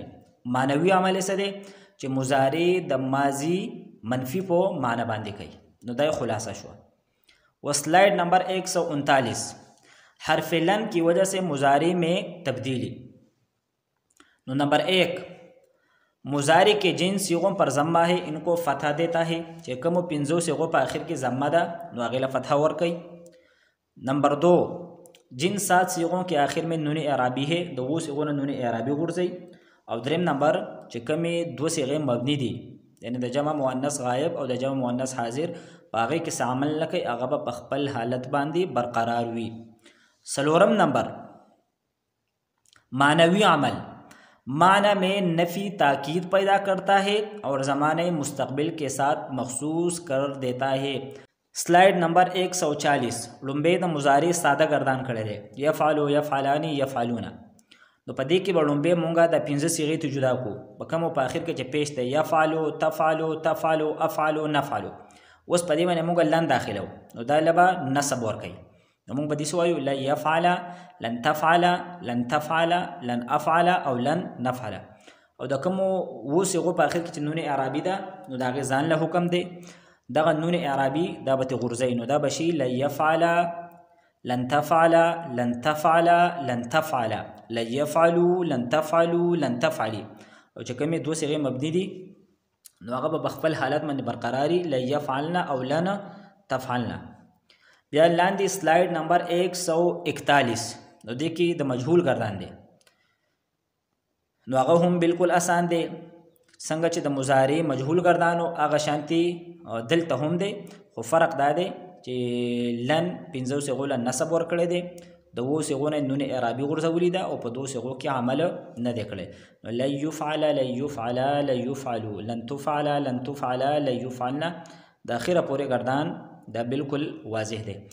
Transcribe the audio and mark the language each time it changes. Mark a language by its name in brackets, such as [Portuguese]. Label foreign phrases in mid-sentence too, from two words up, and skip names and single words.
[Pashto] معنوي عمل یې څه دی چې مضارع د ماضی منفی په معنی باندې کوي. نو دا خلاصہ شو. [Urdu] وہ سلائڈ نمبر 139 حرف لن کی وجہ سے مضارع میں تبدیلی. نو نمبر 1 مضارع کے جن صیغوں پر ضمہ ہے ان کو فتح دیتا ہے، [Pashto] چې کومو پنځو صیغو په آخر کې ضمہ ده نو هغې له فتح ورکوي. [Urdu] نمبر 2 جن 7 صیغوں کے آخر میں نون اعرابی ہے [Pashto] د اوو صیغو نه نون اعرابي غورځوي. او دریم نمبر چې کومې دوه صیغې مبني دي یعنی د جمع مؤنث غایب او د جمع مؤنث حاضر په هغې کې څه عمل نه کوي، هغه به په خپل حالت باندې برقرار وي. څلورم نمبر معنوي عمل، [Urdu] معنی میں نفی تاکید پیدا کرتا ہے اور زمانے مستقبل کے ساتھ مخصوص کر دیتا ہے. [Pashto] سلائڈ نمبر 140 لومبی د مضارع ساده گردان کړی دی، یفعلو، یفعلانی، یفعلونا. نو په دې کې به لومبی مونږه د 15 صیغې ته جدا کړو، په کومو په آخر کې چې پیش دی یفعلو، تفعلو، تفعلو، افعلو، نفعلو. اوس په دې باندې مونږ لن داخلو نو دا له به نصب ورکوي، نو مونږ به داسې وایو [Arabic] لن یفعل، لن تفعل، لن تفعل، لن افعل او لن نفعل. [Pashto] او د کومو اوو صیغو په آخر کې چې نون اعرابي ده نو د هغې ځان له حکم دی، دغه نون اعرابي دا به ترې غورځوي، نو دا به شي [Arabic] لن یفعل، لن تفعل، لن تفعل، لن تفعل، لن يفعلوا، لن تفعلوا، لن تفعلي. [Pashto] او چې کومې دوه صیغې مبني دي نو هغه به په خپل حالت باندې برقراري، [Arabic] لن يفعلنا [Pashto] او [Arabic] لن تفعلنا. [Pashto] بیا لاندې سلایډ نمبر 141 نو دې کې د مجهول گردان دی، نو هغه هم بالکل آسان دی، څنګه چې د مضارع مجهول گردانو هغه شانتي دلته هم دی، خو فرق دا دی چې لن پنځو صیغو له نصب ورکړی دی، د اوو صیغو نه نون اعرابي غورځولي ده او په دوو صیغو کې عمل نه دی کړی. نو [Arabic] لن یفعل، لن یفعل، لن یفعلو، لن تفعل، لن تفعل، لن یفعلنا [Pashto] د اخره پورې گردان دا بالکل واضح دی.